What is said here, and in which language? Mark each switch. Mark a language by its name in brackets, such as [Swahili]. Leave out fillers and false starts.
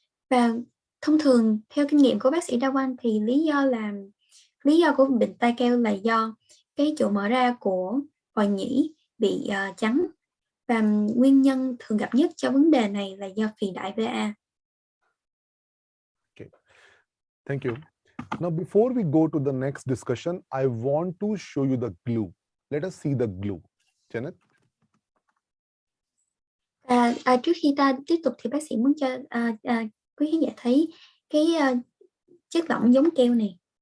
[Vietnamese] Và thông thường theo kinh nghiệm của bác sĩ đa quang thì lý do của bệnh tai keo là do cái chỗ mở ra của vòi nhĩ bị chắn, và nguyên nhân thường gặp nhất cho vấn đề này là do phì đại VA. [English] Okay. Thank you. Now, before we go to the next discussion, I want to show you the glue. Let us see the glue. Janet? [Vietnamese] Trước khi ta tiếp tục thì bác sĩ muốn cho quý khán giả thấy cái chất lỏng giống keo này.